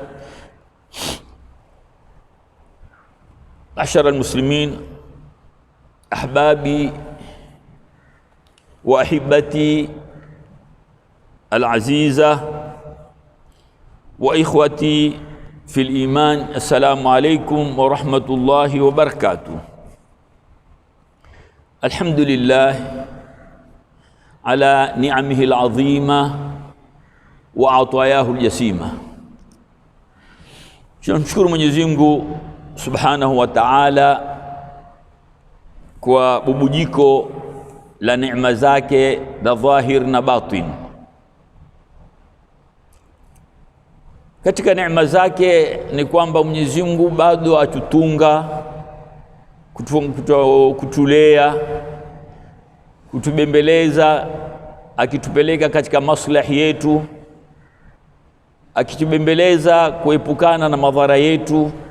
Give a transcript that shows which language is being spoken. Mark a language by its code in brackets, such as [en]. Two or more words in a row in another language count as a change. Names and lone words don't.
[ar] معشر المسلمين أحبابي وأحبتي العزيزة وإخوتي في الإيمان، السلام عليكم ورحمة الله وبركاته. الحمد لله على نعمه العظيمة وعطاياه الجسيمة. [sw] tunamshukuru Mwenyezi Mungu [ar] سبحانه وتعالى [sw] kwa bubujiko la neema zake za dhahir na batin. Katika neema zake ni kwamba Mwenyezi Mungu bado atutunga, kutulea, kutubembeleza, akitupeleka katika maslahi yetu, akitubembeleza kuepukana na madhara yetu.